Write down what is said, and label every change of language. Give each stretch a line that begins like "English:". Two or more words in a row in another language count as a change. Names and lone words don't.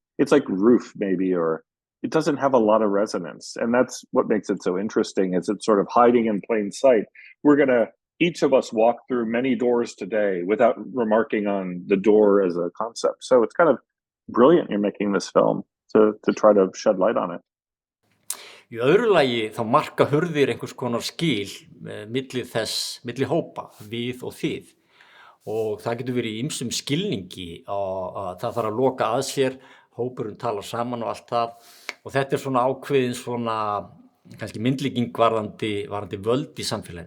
English: It's like roof maybe, or it doesn't have a lot of resonance. And that's what makes it so interesting, is it's sort of hiding in plain sight. Each of us walk through many doors today without remarking on the door as a concept. So it's kind of brilliant you're making this film to try to shed light on it.
Icelandic: Í öðru lagi þá marka hurðir einhvers konar skil milli hópa, við og þið. Og það getur verið í ýmsum skilningi og það þarf að loka að sér, hópurinn talar saman og allt það. Og þetta svona ákveðin svona kannski myndlíking varðandi völd í samfélaginu.